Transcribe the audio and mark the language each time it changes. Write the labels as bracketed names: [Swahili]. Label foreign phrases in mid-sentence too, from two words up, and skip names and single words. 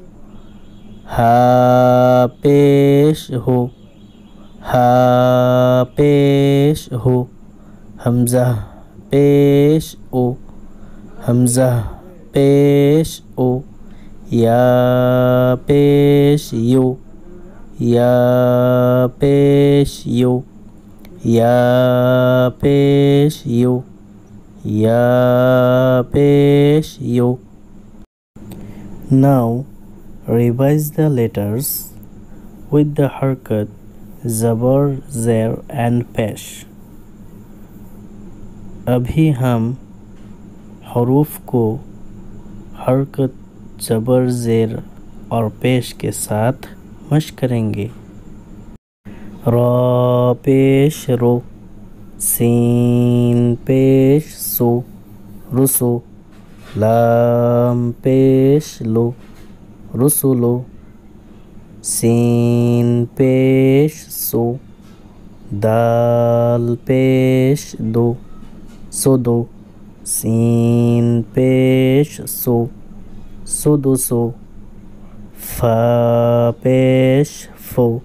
[Urdu] ہا پیش ہو، ہا پیش ہو، ہمزہ پیش او، ہمزہ پیش او, یا پیش یو، یا پیش یو، یا پیش یو، یا پیش یو. [English] Now revise the letters with the harakat, [Urdu] زبر، زیر [English] and पेश। [Urdu] ابھی ہم حروف کو حرکت، زبر، زیر اور پیش کے ساتھ مشق کریں گے. را پیش رو، سین پیش سو, رسو، لام پیش لو رسولو, سین پیش سو، دال پیش دو سودو، سین پیش سو سدوسو، فا پیش فو,